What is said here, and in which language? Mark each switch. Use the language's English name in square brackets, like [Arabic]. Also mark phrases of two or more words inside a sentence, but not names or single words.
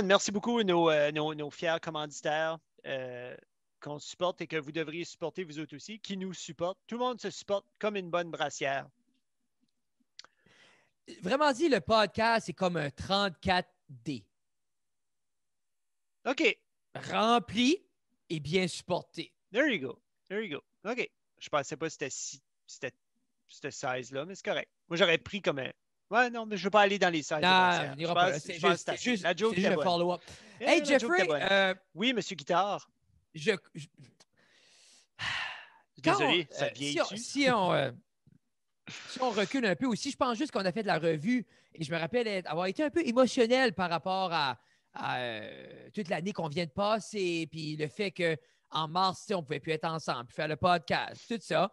[French] Merci beaucoup, nos fiers commanditaires qu'on supporte et que vous devriez supporter, vous autres aussi, qui nous supportent. Tout le monde se supporte comme une bonne brassière. Vraiment dit, le podcast, c'est comme un 34D. OK. Rempli et bien supporté. [English] There you go. There you go. [French] OK. Je pensais pas que c'était ce size-là, mais c'est correct. Moi, j'aurais pris comme un. Ouais, non, mais je ne veux pas aller dans les sizes de Non, brassière. on n'ira pas là. C'est juste, La joke était un bonne. follow-up. Yeah, Hey, la joke était Jeffrey, bonne. Oui, monsieur Guitare. Désolé, ça te vieillit dessus. Si on recule un peu aussi, je pense juste qu'on a fait de la revue et je me rappelle avoir été un peu émotionnel par rapport à toute l'année qu'on vient de passer, puis le fait qu'en mars, on ne pouvait plus être ensemble, puis faire le podcast, tout ça.